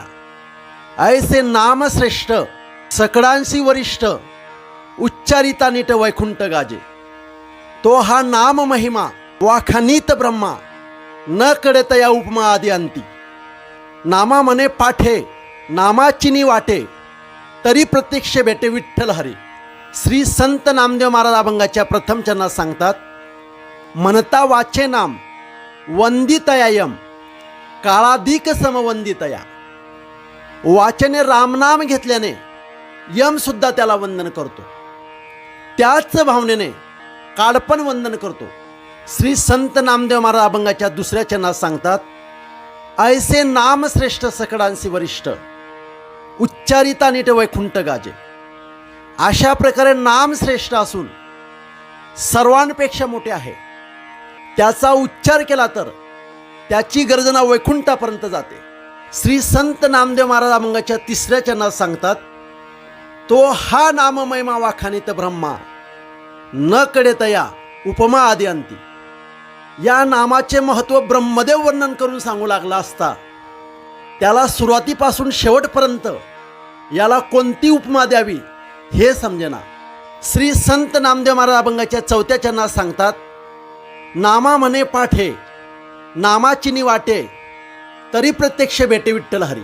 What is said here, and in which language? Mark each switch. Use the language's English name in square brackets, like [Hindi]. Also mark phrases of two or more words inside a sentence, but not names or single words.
[Marathi] ऐसे नाम श्रेष्ठ सकळांसी वरिष्ठ उच्चारिता नीट वैकुंठ गाजे। तो हा नाम महिमा वाखानीत ब्रह्मा न कळतया उपमा आदि अंती। नामा मने पाठे नामाचिनी वाटे तरी प्रत्यक्ष भेटे विठ्ठल हरी। श्री संत नामदेव महाराज अभंगाच्या प्रथम चरणात सांगतात, म्हणता वाचे नाम वंदितयायम काळाधिक समवंदितया। वाचने रामनाम घेतल्याने यम सुद्धा त्याला वंदन करतो, त्याच भावनेने काळपण वंदन करतो। श्री संत नामदेव महाराज अभंगाच्या दुसऱ्या चरणात सांगतात, ऐसे नाम श्रेष्ठ सकळांसी वरिष्ठ उच्चारिता नीट वैकुंठ गाजे। अशा प्रकारे नाम श्रेष्ठ असून सर्वांपेक्षा मोठे आहे। त्याचा उच्चार केला तर त्याची गर्जना वैकुंठापर्यंत जाते। श्री संत नामदेव महाराज अभंगाच्या तिसऱ्या चरणात सांगतात, तो हा नाम महिमा वाखानीत ब्रह्मा न कळतया उपमा आदि अंती। या नामाचे महत्त्व ब्रह्मदेव वर्णन करून सांगू लागला असता त्याला सुरुवातीपासून शेवटपर्यंत याला कोणती उपमा द्यावी हे समजेना। श्री संत नामदेव महाराज अभंगाच्या चौथ्या चरणात सांगतात, नामा म्हणे पाठे नामाचिनी वाटे तरी प्रत्यक्ष भेटे विठ्ठल हरी।